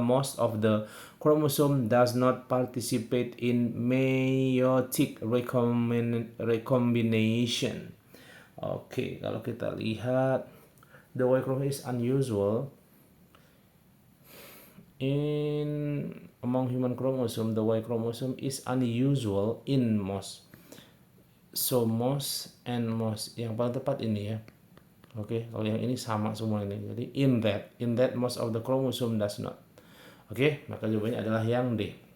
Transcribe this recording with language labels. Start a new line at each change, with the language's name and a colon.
English: Most of the chromosome does not participate in meiotic recombination.
Indonesian: Oke, kalau kita lihat
English: the Y chromosome is unusual in among human chromosome, the Y chromosome is unusual in most. So most and most,
Indonesian: yang paling tepat ini ya. Oke, kalau yang ini sama semua ini. Jadi
English: in that most of the chromosome does not.
Indonesian: Oke, maka jawabannya adalah yang D.